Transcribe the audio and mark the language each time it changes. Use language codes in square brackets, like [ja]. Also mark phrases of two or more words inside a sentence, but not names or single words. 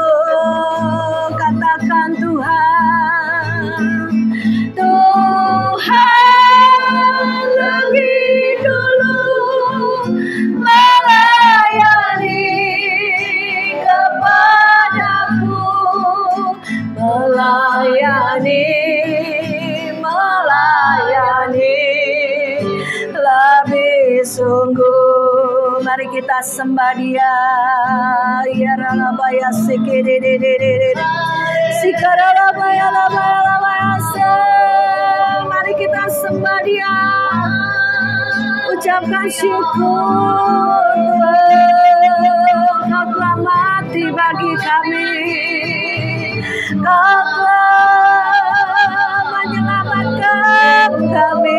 [id] Katakan Tuhan lebih dulu melayani kepadaku, melayani lebih sungguh. Mari kita sembah Dia. Ya ralabaya sikididididid, sikaralabaya labaya se. Mari kita sembah Dia. Ucapkan syukur, Kau telah mati bagi kami. Kau telah menyelamatkan kami.